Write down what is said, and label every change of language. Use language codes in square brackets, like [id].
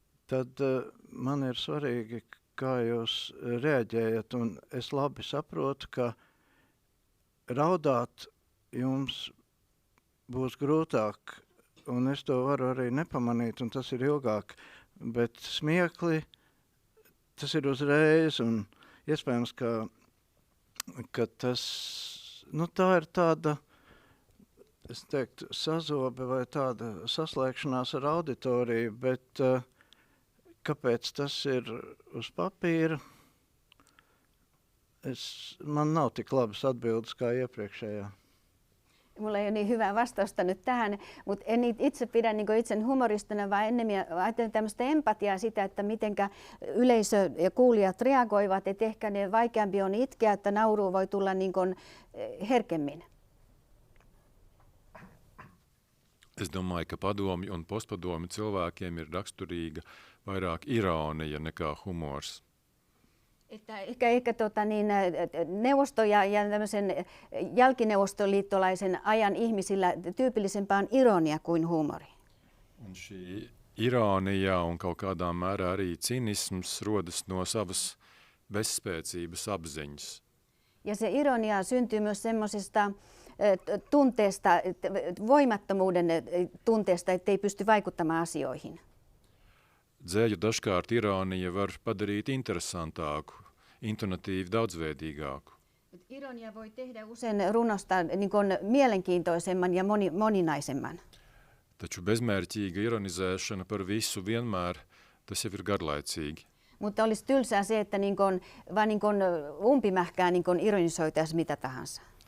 [lv] tad man ir svarīgi, kā jūs reaģējat, un es labi saprotu, ka raudāt jums būs grūtāk, un es to varu arī nepamanīt, un tas ir ilgāk, bet smiekli tas ir uzreiz, un iespējams, ka tas, nu tā ir tāda, es teiktu, sazobe vai tāda saslēgšanās ar auditoriju, bet kāpēc tas ir uz papīra, man nav tik labas atbildes kā iepriekšējā. [fi] Mulla ei ole niin hyvää vastausta nyt tähän, mutta en itse pidä niin itsen humoristina, vaan ennemmin ajattelen tämmöistä empatiaa sitä, että mitenkä yleisö ja kuulijat reagoivat, että ehkä ne vaikeampi on itkeä, että nauru voi tulla niin kuin herkemmin. [lv] Es domāju, ka padomju un postpadomju cilvēkiem ir raksturīga vairāk ironija nekā humors. [fi] Että ehkä neuvosto ja tämmöisen jälkineuvostoliittolaisen ajan ihmisillä tyypillisempää on ironia kuin huumori. [lv] Un šī ironija un kaut kādā mērā arī cinisms rodas no savas bezspēcības apziņas. [fi] Ja se ironia syntyy myös semmoisesta tunteesta, voimattomuuden tunteesta, ettei pysty vaikuttamaan asioihin. [lv] Dzēju dažkārt ironija var padarīt interesantāku, intonatīvi daudzveidīgāku. [fi] Ironia voi tehdä usein runosta niin kuin mielenkiintoisemman ja moninaisemman. [lv] Taču bezmērķīga ironizēšana par visu vienmēr, tas jau ir garlaicīgi. [fi] Mutta olisi tylsää se, että vaan umpimähkää ironisoitaisiin mitä tahansa.